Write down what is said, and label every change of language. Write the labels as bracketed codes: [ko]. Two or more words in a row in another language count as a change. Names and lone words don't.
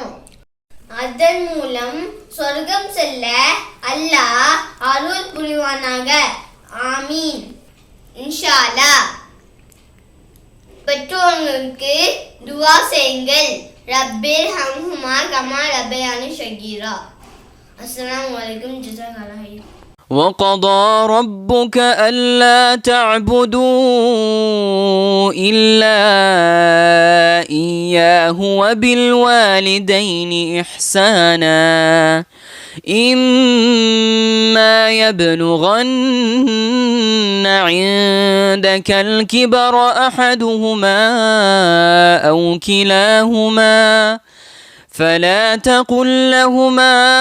[ta] அதன் மூலம் சொர்க்கம் செல்ல அல்லாஹ் அருள் புரிவானாக. ஆமீன். [ar] إن شاء الله. [ta] பெற்றோர்களுக்கு துஆ செய்யுங்கள். [ar] رب ارحمهما كما ربياني صغيرا. السلام عليكم. جزاك الله خير. وقضى ربك ألا تعبدوا إلا إياه وبالوالدين إحسانا إما يبلغن عندك الكبر أحدهما أو كلاهما فلا تقل لهما